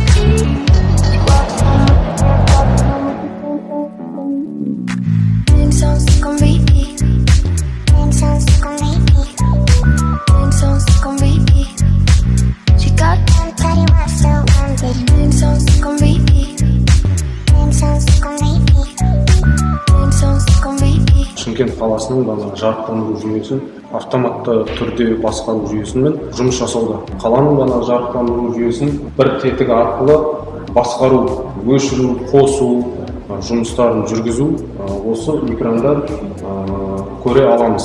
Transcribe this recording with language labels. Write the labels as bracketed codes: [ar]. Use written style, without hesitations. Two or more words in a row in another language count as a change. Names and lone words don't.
[en] She walks home with the AirPods on, same songs stuck on repeat. Same songs stuck on repeat. Same songs stuck on repeat. She got them bloody ones still one, same songs stuck on repeat. Same songs stuck on repeat. Same songs stuck on repeat. [kk] Шымкент қаласының жарықтандыру жүйесін автоматты түрде басқару жүйесімен жұмыс жасауда. Қаланың жарықтандыру жүйесін бір тетігі арқылы басқару, өшіру, қосу жұмыстарын жүргізу осы экрандан көре аламыз.